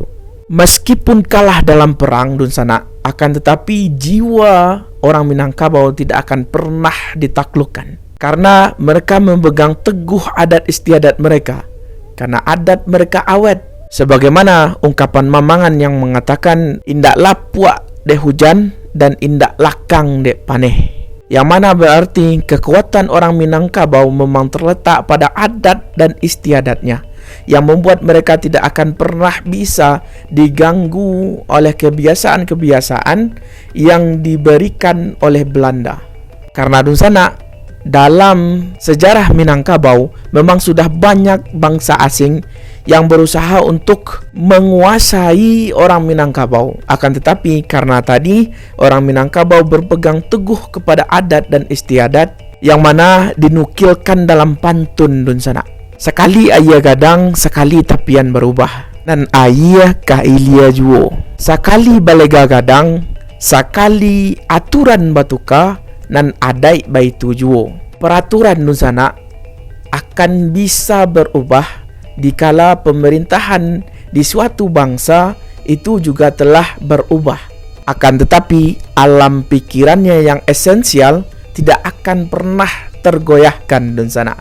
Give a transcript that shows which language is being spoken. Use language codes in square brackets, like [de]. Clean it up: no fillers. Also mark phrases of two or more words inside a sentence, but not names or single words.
[id] Meskipun kalah dalam perang Dun Sanak, akan tetapi jiwa orang Minangkabau tidak akan pernah ditaklukkan, karena mereka memegang teguh adat istiadat mereka, karena adat mereka awet. Sebagaimana ungkapan Mamangan yang mengatakan, [min] indak lapuak dek hujan dan indak lakang dek paneh, [id] yang mana berarti kekuatan orang Minangkabau memang terletak pada adat dan istiadatnya, yang membuat mereka tidak akan pernah bisa diganggu oleh kebiasaan-kebiasaan yang diberikan oleh Belanda. Karena Dun Sanak, dalam sejarah Minangkabau memang sudah banyak bangsa asing yang berusaha untuk menguasai orang Minangkabau. Akan tetapi karena tadi orang Minangkabau berpegang teguh kepada adat dan istiadat yang mana dinukilkan dalam pantun Dun Sanak. [min] Sekali ayah gadang, sekali tapian berubah, nan ayah kailia juo. Sekali balega gadang, sekali aturan batuka, nan adai baitu juo. [id] Peraturan Dun Sanak akan bisa berubah dikala pemerintahan di suatu bangsa itu juga telah berubah. Akan tetapi alam pikirannya yang esensial tidak akan pernah tergoyahkan Dun Sanak.